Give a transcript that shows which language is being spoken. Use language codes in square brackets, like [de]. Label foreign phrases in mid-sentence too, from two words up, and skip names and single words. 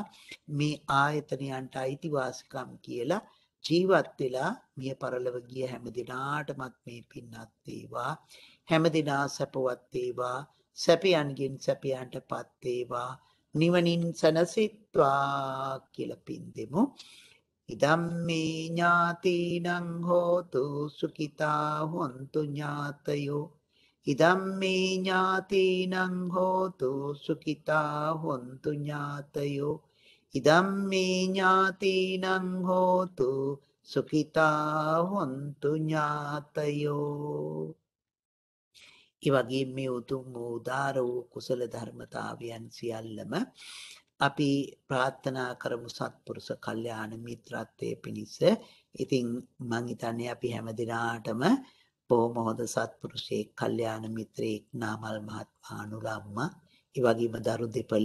[si] මේ ආයතනයන්ට අයිතිවාසිකම් කියලා ජීවත් වෙලා මිය පරලොව ගිය හැම දිනාටමත් මේ පින් අත් වේවා. හැම දිනා සැපවත් වේවා. සැපයන්ගෙන් සැපයන්ටපත් වේවා. නිවනින් සැනසෙත්වා කියලා පින් දෙමු. [pi] ඉදම්මේ ඥාතිනං හෝතු සුඛිතා හොන්තු ඥාතයෝ. ඉදම්මේ ඥාතිනං හෝතු සුඛිතා හොන්තු ඥාතයෝ. ඉදම්මේ ඥාතිනං හෝතු සුඛිතා හොන්තු ඥාතයෝ. [si] ඒ වගේම මේ උතුම් වූ උදාර වූ කුසල ධර්මතාවයන් සියල්ලම අපි ප්‍රාර්ථනා කරමු සත්පුරුෂ කල්යාණ මිත්‍රත්වයේ පිණිස. ඉතින් මං හිතන්නේ අපි හැම දිනාටම බොහොම හොඳ සත්පුරුෂයෙක් කල්යාණ මිත්‍රයෙක් නාමල් මහත්මයා අනුලම්මා ඒ වගේම දරු දෙපළ.